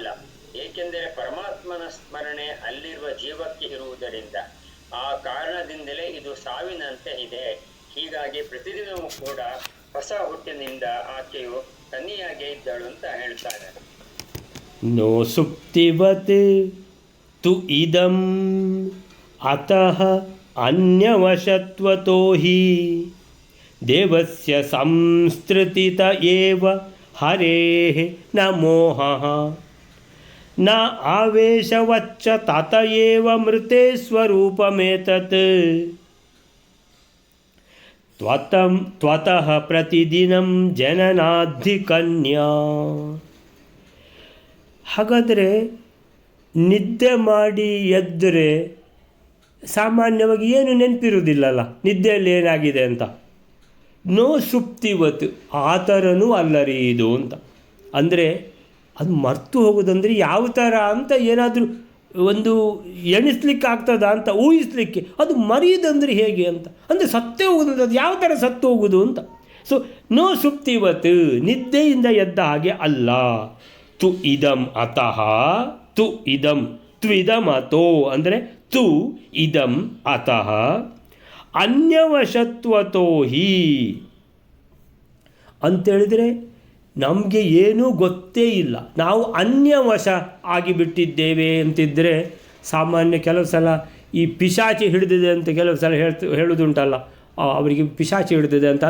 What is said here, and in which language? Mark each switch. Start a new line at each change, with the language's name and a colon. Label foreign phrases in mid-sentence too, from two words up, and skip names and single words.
Kannada: ಏಕೆಂದರೆ ಪರಮಾತ್ಮನ ಸ್ಮರಣೆ ಅಲ್ಲಿರುವ ಜೀವಕ್ಕೆ ಇರುವುದರಿಂದ, ಆ ಕಾರಣದಿಂದಲೇ ಇದು ಸಾವಿನಂತೆ ಇದೆ. ಹೀಗಾಗಿ ಪ್ರತಿದಿನವೂ ಕೂಡ ಹೊಸ ಹುಟ್ಟಿನಿಂದ ಆಕೆಯು ಕನ್ನಿಯಾಗೇ ಇದ್ದಳು ಅಂತ ಹೇಳ್ತಾರೆ.
Sanskrit: ನೋ ಸುಪ್ತಿವತ್ ತು ಇದಂ ಅತಃ ಅನ್ಯವಶತ್ವತೋ ಹಿ ದೇವಸ್ಯ ಸಂಸ್ಕೃತಿತ ಏವ ಹರೇಃ ನ ಮೋಹಃ ನ ಆವೇಶವಚ್ಚ ತತ ಏವ ಮೃತೆ ಸ್ವರೂಪಮೇತತ್ ತ್ವತಃ ಪ್ರತಿದಿನಂ ಜನನಾಧಿ ಕನ್ಯಾ.
Kannada: ಹಾಗಾದರೆ ನಿದ್ದೆ ಮಾಡಿ ಎದ್ದರೆ ಸಾಮಾನ್ಯವಾಗಿ ಏನು ನೆನಪಿರುವುದಿಲ್ಲಲ್ಲ, ನಿದ್ದೆಯಲ್ಲಿ ಏನಾಗಿದೆ ಅಂತ.
Sanskrit: ನೋ ಸುಪ್ತಿವತ್
Kannada: ಆ ಥರನೂ ಅಲ್ಲರಿ ಇದು ಅಂತ. ಅಂದರೆ ಅದು ಮರ್ತು ಹೋಗೋದಂದರೆ ಯಾವ ಥರ ಅಂತ ಏನಾದರೂ ಒಂದು ಎಣಿಸ್ಲಿಕ್ಕೆ ಆಗ್ತದ ಅಂತ ಊಹಿಸ್ಲಿಕ್ಕೆ, ಅದು ಮರೆಯೋದಂದರೆ ಹೇಗೆ ಅಂತ. ಅಂದರೆ ಸತ್ತೇ ಹೋಗೋದು, ಅದು ಯಾವ ಥರ ಸತ್ತು ಹೋಗೋದು ಅಂತ. ಸೊ
Sanskrit: ನೋ ಸುಪ್ತಿವತ್
Kannada: ನಿದ್ದೆಯಿಂದ ಎದ್ದ ಹಾಗೆ ಅಲ್ಲ.
Sanskrit: ತು ಇದಂ ಅತಃ ತು ಇದಂ ತ್ವಿದಂ ಅಥೋ
Kannada: ಅಂದರೆ
Sanskrit: ತು ಇದಂ ಅತಃ ಅನ್ಯವಶತ್ವತೋ ಹಿ
Kannada: ಅಂತೇಳಿದರೆ ನಮಗೆ ಏನೂ ಗೊತ್ತೇ ಇಲ್ಲ, ನಾವು ಅನ್ಯವಶ ಆಗಿಬಿಟ್ಟಿದ್ದೇವೆ ಅಂತಿದ್ದರೆ ಸಾಮಾನ್ಯ ಕೆಲವು ಸಲ ಈ ಪಿಶಾಚಿ ಹಿಡಿದಿದೆ ಅಂತ ಕೆಲವು ಸಲ ಹೇಳೋದುಂಟಲ್ಲ, ಅವರಿಗೆ ಪಿಶಾಚಿ ಹಿಡಿದಿದೆ ಅಂತ.